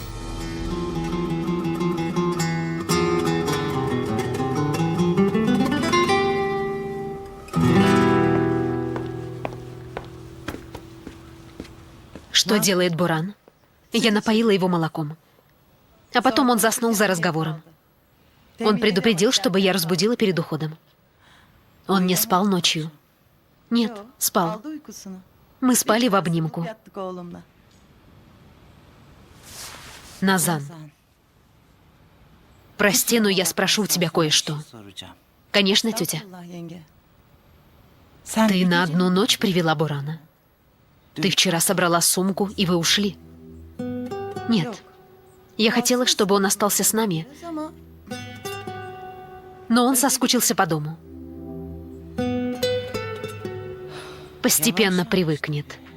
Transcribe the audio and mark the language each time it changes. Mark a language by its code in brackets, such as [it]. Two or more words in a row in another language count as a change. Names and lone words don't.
[ru] Что делает Буран? Я напоила его молоком. А потом он заснул за разговором. Он предупредил, чтобы я разбудила перед уходом. Он не спал ночью. Нет, спал. [tr] Aldı uykusunu. [ru] Мы спали в обнимку. [tr] Yattık oğlumla. [ru] Назан, прости, но я спрошу у тебя кое-что. Soracağım. Конечно, тетя. [tr] Allah yenge. Sen [ru] Ты bir на gece одну ночь привела Бурана. Ты вчера собрала сумку, и вы ушли. Нет. Я хотела, чтобы он остался с нами, ama но он соскучился по дому. Постепенно привыкнет.